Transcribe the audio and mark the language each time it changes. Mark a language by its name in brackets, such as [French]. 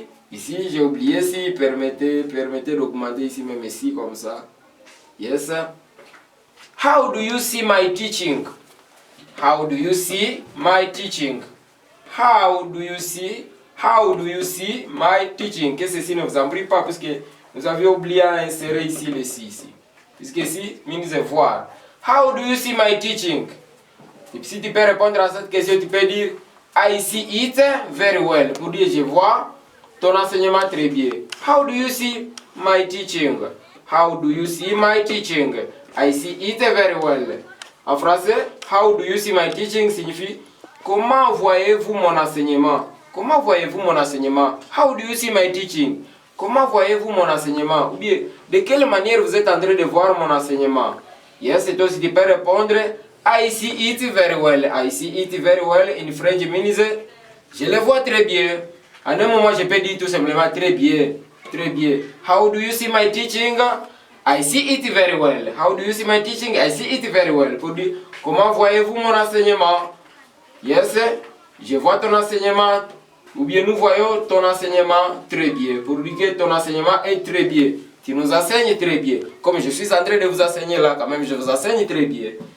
[French] Ici j'ai oublié si, permettez d'augmenter ici même ici comme ça. [English] Yes. How do you see my teaching? How do you see my teaching? How do you see my teaching? [French] Que ceci ne vous en prie pas puisque nous avions oublié à insérer ici le si ici. Puisque ici, means voir. [English] How do you see my teaching? [French] Et puis si tu peux répondre à cette question, tu peux dire [English] I see it very well. [French] Pour dire je vois ton enseignement très bien. [English] How do you see my teaching? How do you see my teaching? I see it very well. [French] En français, [English] how do you see my teaching [French] signifie comment voyez-vous mon enseignement? Comment voyez-vous mon enseignement? [English] How do you see my teaching? [French] Comment voyez-vous mon enseignement? Ou bien, de quelle manière vous êtes en train de voir mon enseignement? Yes, et toi si tu peux répondre [English] I see it very well. I see it very well in French means [French] je le vois très bien. À un moment je peux dire tout simplement très bien. Très bien. [English] How do you see my teaching? I see it very well. How do you see my teaching? I see it very well. [French] Pour dire comment voyez-vous mon enseignement? Yes, je vois ton enseignement. Ou bien nous voyons ton enseignement très bien. Pour dire que ton enseignement est très bien. Tu nous enseignes très bien. Comme je suis en train de vous enseigner là, quand même, je vous enseigne très bien.